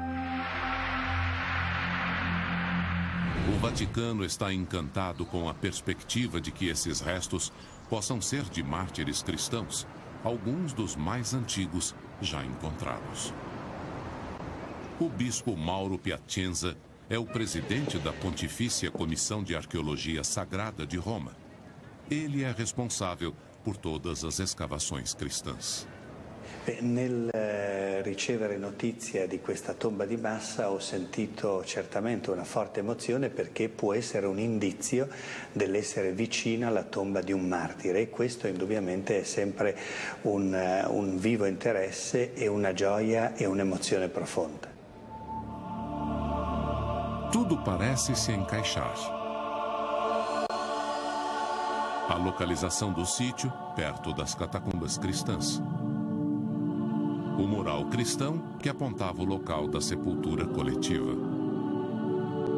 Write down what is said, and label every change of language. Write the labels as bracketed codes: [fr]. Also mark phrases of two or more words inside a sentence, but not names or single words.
[pt] O Vaticano está encantado com a perspectiva de que esses restos possam ser de mártires cristãos, alguns dos mais antigos já encontrados. O bispo Mauro Piacenza é o presidente da Pontifícia Comissão de Arqueologia Sagrada de Roma. Ele é responsável por todas as escavações cristãs. [it] Nel ricevere notizia di questa tomba di massa ho sentito certamente una forte emozione, perché può essere un indizio dell'essere vicina alla tomba di un martire, e questo indubbiamente è sempre un vivo interesse e una gioia e un'emozione profonda. [pt] Tudo parece se encaixar. A localização do sítio, perto das catacumbas cristãs. O mural cristão que apontava o local da sepultura coletiva.